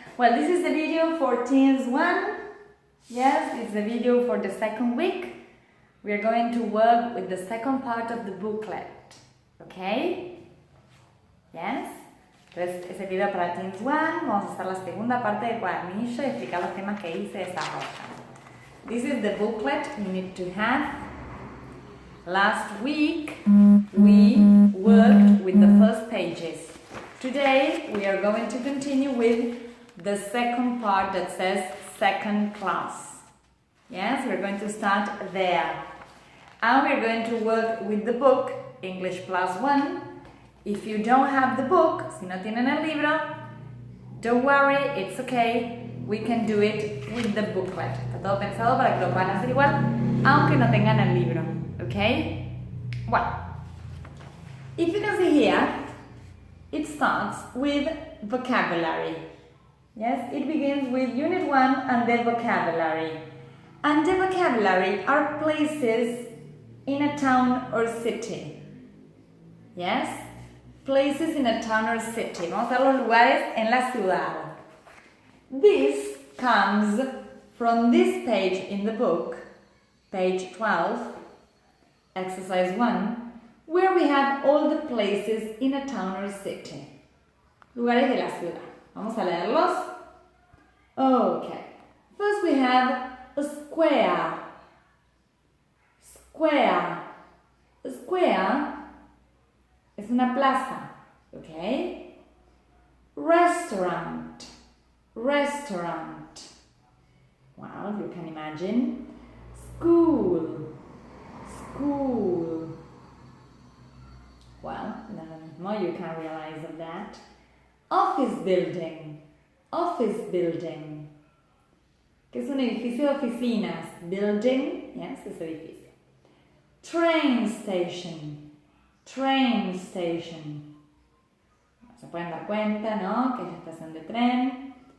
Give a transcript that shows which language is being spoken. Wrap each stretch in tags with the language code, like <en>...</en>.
<en>Well, this is the video for Teens 1. Yes, it's the video for the second week. We are going to work with the second part of the booklet. Okay? Yes?</en> <es>Entonces, es el video para Teens 1. Vamos a hacer la segunda parte del cuadernillo y explicar los temas que ahí se desarrollan.</es> <en>This is the booklet you need to have. Last week, we worked with the first pages. Today, we are going to continue with the second part that says second class. Yes, we're going to start there. And we're going to work with the book, English Plus 1. If you don't have the book,</en> <es>si no tienen el libro,</es> <en>don't worry, it's okay. We can do it with the booklet.</en> <es>Está todo pensado para que lo puedan hacer igual, aunque no tengan el libro.</es> <en>Okay? Well, if you can see here, it starts with vocabulary. Yes, it begins with Unit 1 and the vocabulary. And the vocabulary are places in a town or city. Yes? Places in a town or city.</en> <es>Vamos a ver los lugares en la ciudad.</es> <en>This comes from this page in the book, page 12, exercise 1, where we have all the places in a town or city.</en> <es>Lugares de la ciudad. Vamos a leerlos. Okay.</es> <en>First we have a square. Square.</en> <es>A square es una plaza. Okay?</es> <en>Restaurant. Restaurant. Well, you can imagine. School. School. Well, the more you can realize of that. Office building. Office building.</en> <es>Que es un edificio de oficinas.</es> <en>Building, yes,</en> <es>es edificio.</es> <en>Train station.</en> <es>Train station. Se pueden dar cuenta, ¿no? Que es la estación de tren.</es>